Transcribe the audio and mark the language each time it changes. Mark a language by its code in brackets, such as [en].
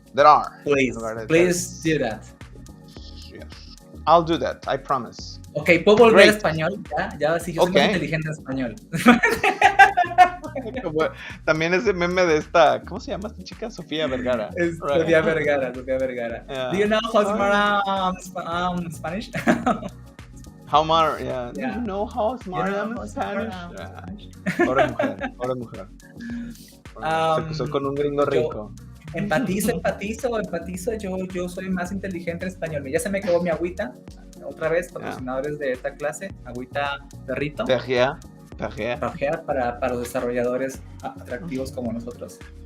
[en] There are. Please do that. Yes. I'll do that, I promise. [es] Ok, ¿puedo volver a español? Ya, sí, yo soy más inteligente en español. También ese meme de esta, ¿cómo se llama esta chica? Sofía Vergara. Sofía Vergara. Yeah. [en] Do you know how to Spanish? How smart, yeah. Do you know how smart I am in Spanish? [es] Pobre mujer. Se cruzó con un gringo rico. Empatizo. Yo soy más inteligente en español. Ya se me acabó mi agüita. Otra vez, patrocinadores de esta clase. Agüita perrito. Perrier para los desarrolladores atractivos como nosotros.